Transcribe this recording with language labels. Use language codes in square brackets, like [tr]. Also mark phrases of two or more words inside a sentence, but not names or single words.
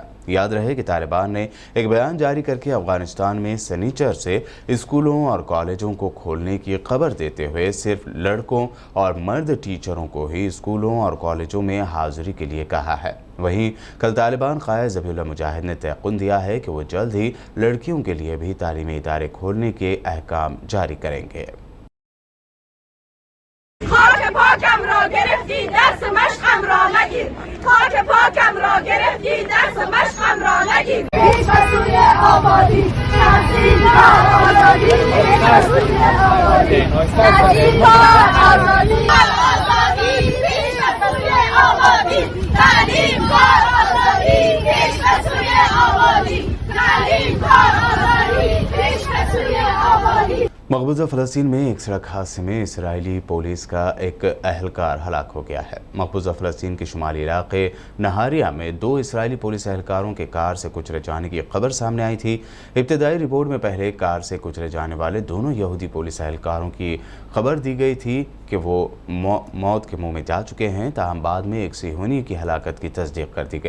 [ur] یاد رہے کہ طالبان نے ایک بیان جاری کرکے افغانستان میں سنیچر سے اسکولوں اور کالجوں کو کھولنے کی خبر دیتے ہوئے صرف لڑکوں اور مرد ٹیچروں کو ہی اسکولوں اور کالجوں میں حاضری کے لیے کہا ہے. وہیں کل طالبان قائد ذبیح اللہ مجاہد نے تیقن دیا ہے کہ وہ جلد ہی لڑکیوں کے لیے بھی تعلیمی ادارے کھولنے کے احکام جاری کریں گے. [fa] خاک پاکم را گرفتی درس مشقم را نگیر خاک پاکم را گرفتی درس مشقم را نگیر پیش به سوی آبادی تحصیلگاه آزادی پیش به سوی آبادی تحصیلگاه آزادی آزادی پیش به سوی آبادی تعلیمگاه آزادی پیش به سوی آبادی تعلیمگاه آزادی پیش به سوی آبادی। [ur] مقبوضہ فلسطین میں ایک سڑک حادثے میں اسرائیلی پولیس کا ایک اہلکار ہلاک ہو گیا ہے. مقبوضہ فلسطین کے شمالی علاقے نہاریا میں 2 اسرائیلی پولیس اہلکاروں کے کار سے کچلے جانے کی خبر سامنے آئی تھی. ابتدائی رپورٹ میں پہلے کار سے کچلے جانے والے دونوں یہودی پولیس اہلکاروں کی خبر دی گئی تھی کہ وہ موت کے منہ میں جا چکے ہیں، تاہم بعد میں ایک صیہونی کی ہلاکت کی تصدیق کر دی گئی.